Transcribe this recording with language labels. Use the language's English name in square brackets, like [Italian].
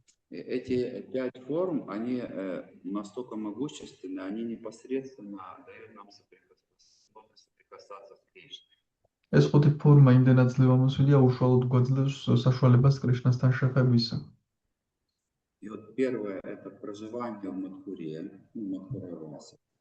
[Russian] Эти 5 форм, они настолько могущественны, они непосредственно дают нам соприкасаться с Кришной. [Georgian] ეს ხუთი ფორმა იმდენად ძლევამოსილია, უშუალოდ გვაძლევს საშუალებას კრიშნასთან შეხებისა. [Russian] И вот первое это проживание в Мадхуре, Мадхуравасе.